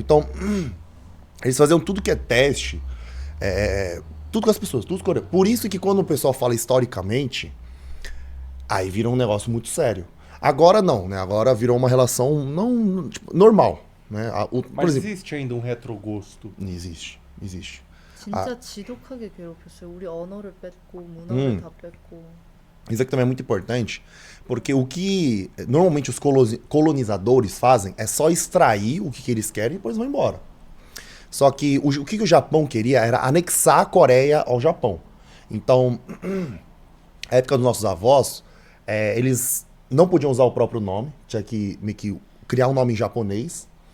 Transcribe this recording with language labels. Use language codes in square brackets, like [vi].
[pt] Então, eles faziam tudo que é teste, tudo com as pessoas, tudo com coreano. Por isso que quando o pessoal fala historicamente, aí vira um negócio muito sério. Agora não, né? Agora virou uma relação não, tipo, normal, né? Por Mas exemplo, existe ainda um retrogosto. existe. [ko] 진짜 지독하게 괴롭혔어요. 우리 언어를 뺐고 문화를 다 뺐고. [pt] Isso aqui também é muito importante, porque o que normalmente os colonizadores fazem é só extrair o que eles querem e depois vão embora. Só que o que o Japão queria era anexar a Coreia ao Japão. Então, na época dos nossos avós, eles não podiam usar o próprio nome, tinha que meio que criar um nome em japonês.